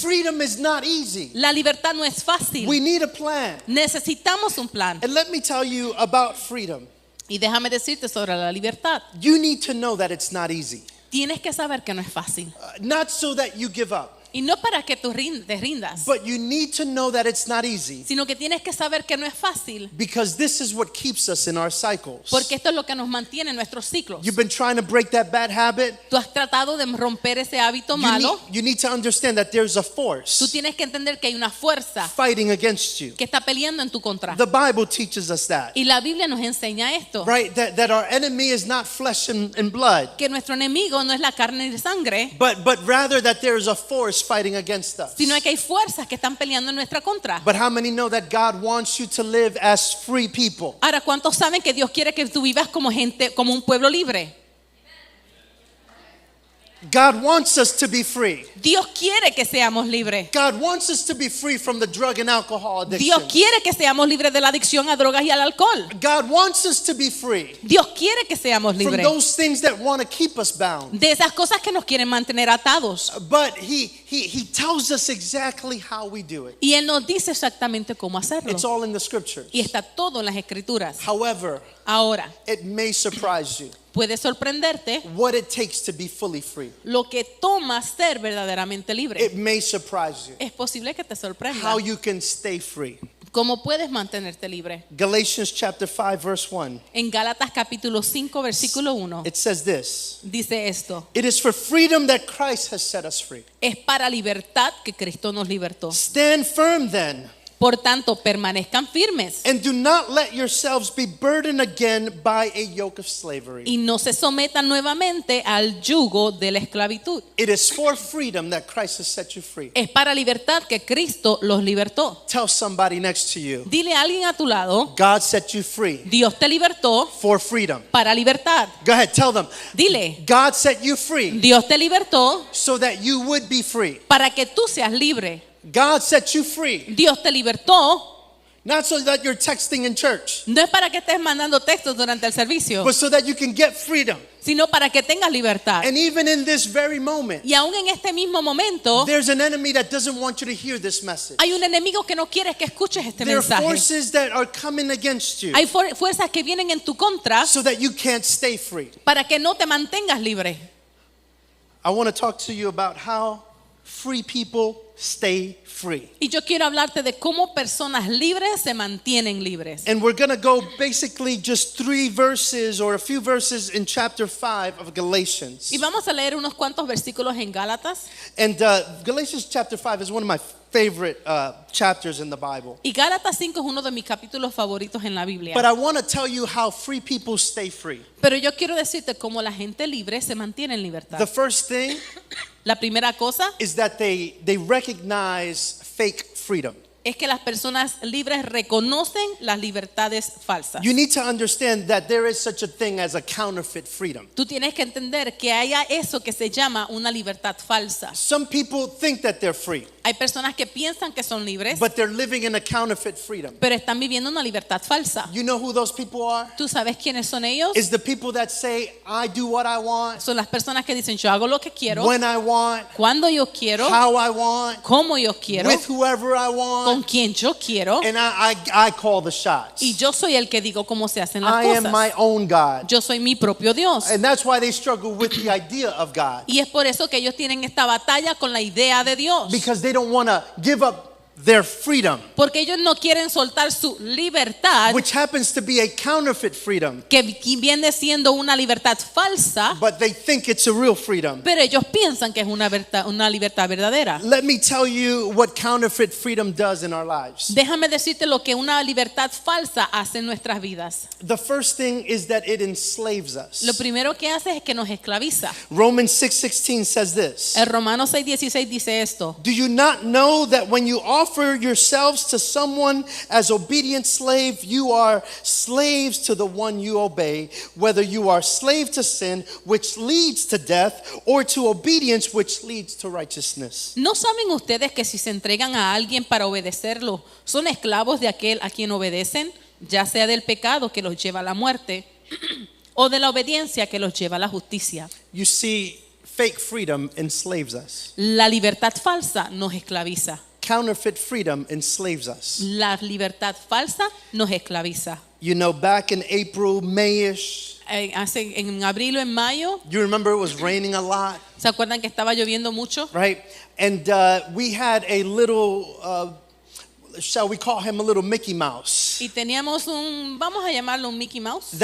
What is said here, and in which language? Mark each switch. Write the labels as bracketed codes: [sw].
[en] Freedom is not easy. [es] La libertad no es fácil. [en] We need a plan. [es] Necesitamos un plan. [en] And let me tell you about freedom. [es] Y déjame decirte sobre la libertad. [en] You need to know that it's not easy. [es] Tienes que saber que no es fácil. [en] Not so that you give up, [es] Y no para que tú te rindas, [en] but you need to know that it's not easy [es] sino que tienes que saber que no es fácil, [en] because this is what keeps us in our cycles. [es] porque esto es lo que nos mantiene en nuestros ciclos. [en] You've been trying to break that bad habit. [es] Tú has tratado de romper ese hábito malo. [en] You need to understand that there's a [es] Tú [en] force [es] tienes que entender que hay una fuerza [en] fighting against you. [es] que está peleando en tu contra. [en] The Bible teaches us that, [es] Y la Biblia nos enseña esto, [en] right? That our enemy is not flesh and blood, [es] que nuestro enemigo no es la carne y sangre, [en] but rather that there is a force fighting against us. [es] sino que hay fuerzas que están peleando en nuestra contra. [en] But how many know that God wants you to live as free people? [es] Ahora, ¿cuántos saben que Dios quiere que tú vivas como gente, como un pueblo libre? [en] God wants us to be free. [es] Dios quiere que seamos libres. [en] God wants us to be free from the drug and alcohol addiction. [es] Dios quiere que seamos libres de la adicción a drogas y al alcohol. [en] God wants us to be free [es] Dios quiere que seamos [en] from [es] libres [en] those things that want to keep us bound. [es] de esas cosas que nos quieren mantener atados. [en] But he tells us exactly how we do it. [es] Y Él nos dice exactamente cómo hacerlo. [en] It's all in the scriptures. [es] Y está todo en las escrituras. [en] However, [es] Ahora, [en] it may surprise you [es] puede sorprenderte [en] what it takes to be fully free. [es] lo que toma ser verdaderamente libre. [en] It may surprise you [es] Es posible que te sorprenda. [en] how you can stay free. [es] ¿Cómo puedes mantenerte libre? [en] Galatians chapter 5 verse 1. [es] En Gálatas capítulo 5 versículo 1 [en] It says this: [es] dice esto: [en] It is for freedom that Christ has set us free. [es] es para libertad que Cristo nos libertó. [en] Stand firm then, [es] Por tanto, permanezcan firmes [en] and do not let yourselves be burdened again by a yoke of slavery. [es] y no se sometan nuevamente al yugo de la esclavitud. [en] It is for freedom that Christ has set you free. [es] Es para libertad que Cristo los libertó. [en] Tell somebody next to you, [es] Dile a alguien a tu lado: [en] God set you free [es] Dios te libertó [en] for freedom. [es] para libertad. [en] Go ahead, tell them, [es] Dile: [en] God set you free [es] Dios te libertó [en] so that you would be free. [es] para que tú seas libre. [en] God set you free, [es] Dios te libertó [en] not so that you're texting in church, [es] no es para que estés mandando textos durante el servicio, [en] but so that you can get freedom. [es] sino para que tengas libertad. [en] And even in this very moment, [es] Y aún en este mismo momento [en] there's an enemy that doesn't want you to hear this message. [es] hay un enemigo que no quiere que escuches este [en] There are [es] mensaje. [en] forces that are coming against you [es] Hay fuerzas que vienen en tu contra [en] so that you can't stay free. [es] para que no te mantengas libre. [en] I want to talk to you about how free people stay free. [es] Y yo quiero hablarte de cómo personas libres se mantienen libres. [en] And we're going to go basically just 3 verses or a few verses in chapter 5 of Galatians. [es] Y vamos a leer unos cuantos versículos en Gálatas. [en] And Galatians chapter 5 is one of my favorite chapters in the Bible. [es] Y Gálatas 5 es uno de mis capítulos favoritos en la Biblia. [en] But I want to tell you how free people stay free. [es] Pero yo quiero decirte cómo la gente libre se mantiene en libertad. [en] The first thing [es] La primera cosa [en] is that they recognize fake freedom. [es] es que las personas libres reconocen las libertades falsas. [en] You need to understand that there is such a thing as a counterfeit freedom. [es] Tú tienes que entender que haya eso que se llama una libertad falsa. [en] Some people think that they're free, [es] Hay personas que piensan que son libres, [en] but they're living in a counterfeit freedom. [es] pero están viviendo una libertad falsa. [en] You know who those people are? [es] ¿Tú sabes quiénes son ellos? [en] It's the people that say, I do what I want, [es] Son las personas que dicen yo hago lo que quiero, [en] when I want, [es] cuando yo quiero, [en] how I want, [es] cómo yo quiero, [en] with whoever I [es] con [en] want, [es] quien yo quiero, [en] and I call the shots. [es] y yo soy el que digo cómo se hacen las [en] I am my [es] cosas. [en] own God. [es] Yo soy mi propio Dios. [en] And that's why they struggle with the idea of God. [es] Y es por eso que ellos tienen esta batalla con la idea de Dios. [en] Because they don't want to give up their freedom, [es] Porque ellos no quieren soltar su libertad, [en] which happens to be a counterfeit freedom, [es] que viene siendo una libertad falsa, [en] but they think it's a real freedom. [es] pero ellos piensan que es una libertad verdadera. [en] Let me tell you what counterfeit freedom does in our lives. [es] Déjame decirte lo que una libertad falsa hace en nuestras vidas. [en] The first thing is that it enslaves us. [es] Lo primero que hace es que nos esclaviza. [en] Romans 6:16 says this. [es] El Romanos 6:16 dice esto. [en] Do you not know that when you offer yourselves to someone as obedient slave, you are slaves to the one you obey, whether you are slave to sin, which leads to death, or to obedience, which leads to righteousness? [es] ¿No saben ustedes que si se entregan a alguien para obedecerlo, son esclavos de aquel a quien obedecen, ya sea del pecado que los lleva a la muerte o de la obediencia que los lleva a la justicia? [en] You see, fake freedom enslaves us. [es] La libertad falsa nos esclaviza. [en] Counterfeit freedom enslaves us. [es] La libertad falsa nos esclaviza. [en] You know, back in April, Mayish, [es] En abril o en mayo, [en] you remember it was raining a lot, [es] ¿se acuerdan que estaba lloviendo mucho? [en] right? And we had a little, shall we call him a little Mickey Mouse, [es] Y teníamos vamos a llamarlo un Mickey Mouse,